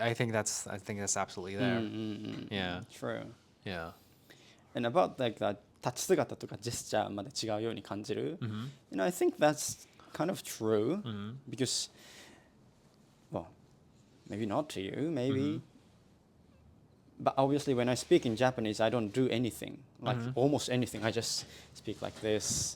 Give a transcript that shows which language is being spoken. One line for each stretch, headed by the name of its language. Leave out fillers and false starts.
English: I think that's absolutely there. Yeah. True. Yeah. And about like that
Japanese: 立ち姿とかジェスチャーまで違うように感じる.
English: I think that's kind of true because, well, maybe not to you, maybe. But obviously when I speak in Japanese, I don't do anything, like almost anything. I just speak like this.